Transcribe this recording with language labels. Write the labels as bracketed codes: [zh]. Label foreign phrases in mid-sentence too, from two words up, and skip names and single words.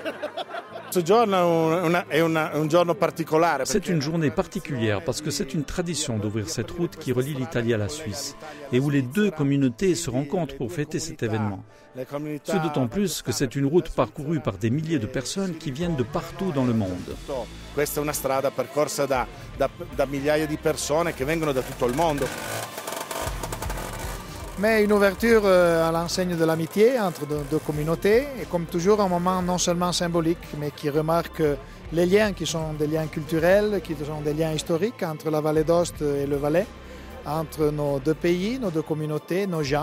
[fr] C'est une journée particulière parce que c'est une tradition d'ouvrir cette route qui relie l'Italie à la Suisse et où les deux communautés se rencontrent pour fêter cet événement. Ce d'autant plus que c'est une route parcourue par des milliers de personnes qui viennent de partout dans le monde. [it] Questa è una strada percorsa da migliaia di persone che vengono da tutto il mondo. [fr] Mais une ouverture à l'enseigne de l'amitié entre deux communautés et comme toujours un moment non seulement symbolique mais qui remarque les liens qui sont des liens culturels, qui sont des liens historiques entre la vallée d'Ost et le Valais, entre nos deux pays, nos deux communautés, nos gens.